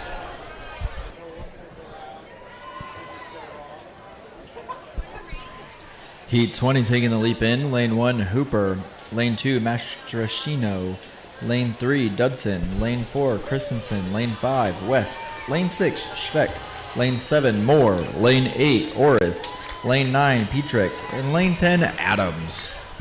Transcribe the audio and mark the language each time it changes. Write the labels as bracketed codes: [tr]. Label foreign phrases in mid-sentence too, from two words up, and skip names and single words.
[en] Heat 20 taking the leap in. Lane 1, Hooper. Lane 2, Mastrachino. Lane 3, Dudson. Lane 4, Christensen. Lane 5, West. Lane 6, Schweck. Lane 7, Moore. Lane 8, Orris. Lane 9, Petrick. And lane 10, Adams.